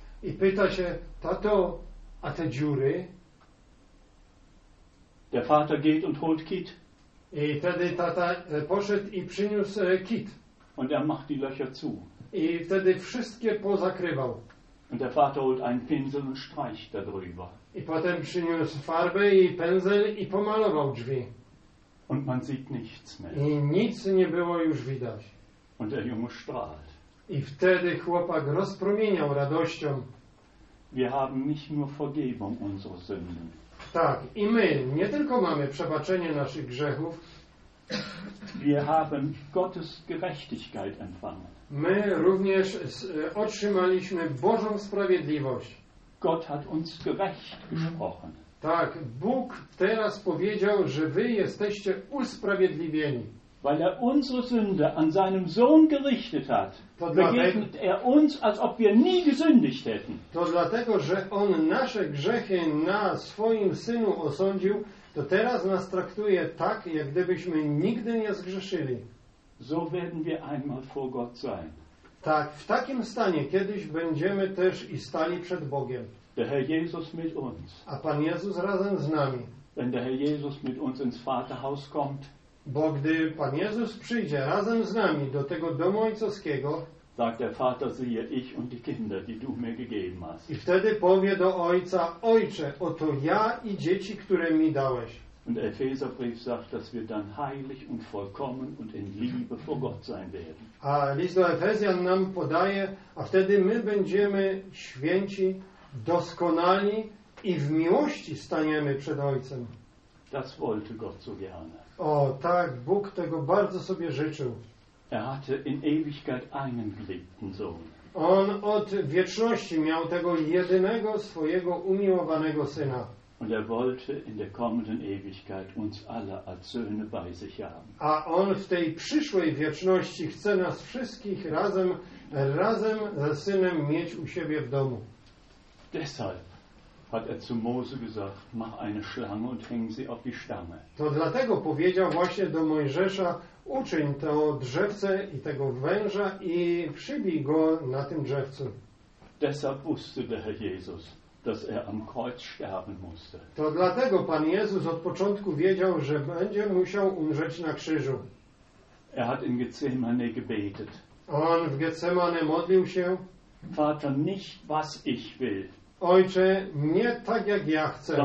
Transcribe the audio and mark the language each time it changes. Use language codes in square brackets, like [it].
[pl] I pyta się: tato, a te dziury? [de] Der Vater geht und holt kit. [pl] I wtedy tata poszedł i przyniósł kit. [de] Und macht die Löcher zu. [pl] I wtedy wszystkie pozakrywał. [de] Und der Vater holt einen Pinsel und streicht darüber. [pl] I potem przyniósł farbę i pędzel i pomalował drzwi. [de] Und man sieht nichts mehr. [pl] I nic nie było już widać. [de] Und der Junge strahlt. [pl] I wtedy chłopak rozpromieniał radością. [de] Wir haben nicht nur Vergebung unserer Sünden. [pl] Tak, i my nie tylko mamy przebaczenie naszych grzechów. [de] Wir haben Gottes Gerechtigkeit empfangen. [pl] My również otrzymaliśmy Bożą sprawiedliwość. [de] Gott hat uns gerecht gesprochen. [pl] Tak, Bóg teraz powiedział, że wy jesteście usprawiedliwieni. [de] Weil unsere Sünde an seinem Sohn gerichtet hat, begegnet uns, als ob wir nie gesündigt hätten. [pl] To dlatego, że on nasze grzechy na swoim synu osądził, to teraz nas traktuje tak, jak gdybyśmy nigdy nie zgrzeszyli. [de] So werden wir einmal vor Gott sein. [pl] Tak, w takim stanie kiedyś będziemy też i stali przed Bogiem. [de] Der Herr Jesus mit uns. [pl] A Pan Jezus razem z nami. [de] Wenn der Herr Jesus mit uns ins Vaterhaus kommt. [pl] Bo gdy Pan Jezus przyjdzie razem z nami do tego domu ojcowskiego, [de] sagt der Vater, siehe ich und die Kinder, die du mir gegeben hast. [pl] I wtedy powie do ojca: ojcze, oto ja i dzieci, które mi dałeś. [de] Und der Epheserbrief sagt, dass wir dann heilig und vollkommen und in Liebe vor Gott sein werden. [pl] A list do Efezjan nam podaje, a wtedy my będziemy święci, doskonali i w miłości staniemy przed Ojcem. [de] Das wollte Gott so gerne. [pl] O, tak, Bóg tego bardzo sobie życzył. [de] Er hatte in Ewigkeit einen geliebten Sohn. [pl] On od wieczności miał tego jedynego swojego umiłowanego syna. [de] Und er wollte in der kommenden Ewigkeit uns alle als Söhne bei sich haben. [pl] A on w tej przyszłej wieczności chce nas wszystkich razem ze synem mieć u siebie w domu. [de] Deshalb hat er zu Mose gesagt, mach eine Schlange und häng sie auf die Stamme. [pl] To dlatego powiedział właśnie do Mojżesza, uczyń to drzewce i tego węża i przybij go na tym drzewcu. [de] Deshalb wusste der Herr Jesus, dass er am Kreuz sterben musste. [pl] To dlatego Pan Jezus od początku wiedział, że będzie musiał umrzeć na krzyżu. [de] Er hat in Gethsemane gebetet. [pl] On w Getsemane modlił się. [de] Vater, nicht was ich will. [pl] Ojcze, nie tak jak ja chcę,